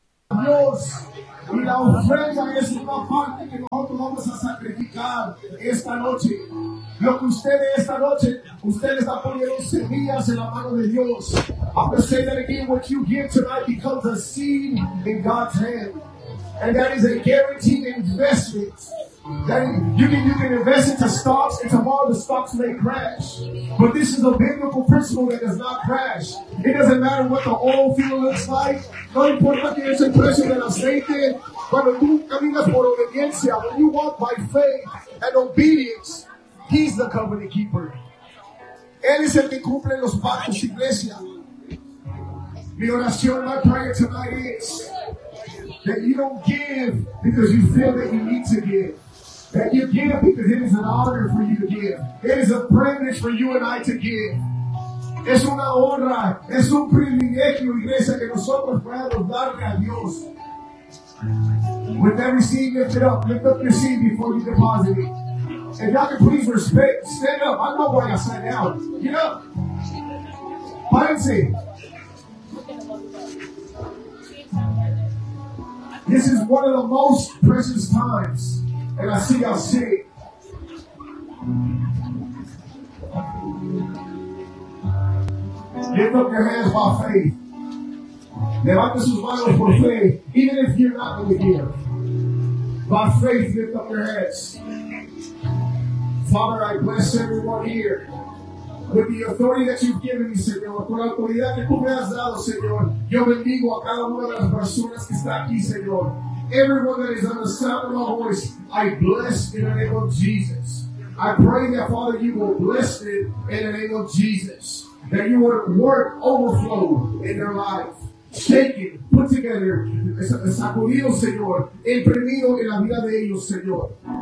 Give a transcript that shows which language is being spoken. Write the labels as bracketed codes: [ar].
[es] Dios, la ofrenda es una parte que nosotros vamos a sacrificar esta noche. Lo que ustedes esta noche, ustedes están poniendo semillas en la mano de Dios. [en] I'm going to say that again, what you give tonight becomes a seed in God's hand. And that is a guaranteed investment. That you can invest into stocks, and tomorrow the stocks may crash. But this is a biblical principle that does not crash. It doesn't matter what the oil field looks like. [es] No importa que es el precio del aceite. Cuando tú caminas por obediencia, [en] when you walk by faith and obedience, He's the covenant keeper. [es] Él es el que cumple los pactos, Iglesia. Mi oración, [en] my prayer tonight is that you don't give because you feel that you need to give. That you give because it is an honor for you to give. It is a privilege for you and I to give. [es] Es una honra, es un privilegio, Iglesia, que nosotros podemos darle a Dios. [en] With every seed lifted up, lift up your seed before you deposit it. If y'all can please respect, stand up. I know why y'all sat down. Get up. [es] Párense. [en] This is one of the most precious times. And I see y'all sit. Lift up your hands by faith. [es] Levanta sus manos por fe. [en] Even if you're not going to give. By faith, lift up your hands. Father, I bless everyone here. With the authority that you've given me, Señor. [es] Con la autoridad que tú me has dado, Señor. Yo bendigo a cada una de las personas que está aquí, Señor. [en] Everyone that is on the sound of my voice, I bless in the name of Jesus. I pray that, Father, you will bless them in the name of Jesus. That you will work overflow in their life. Shaken, put together, [es] sacudido, Señor, imprimido en la vida de ellos, Señor.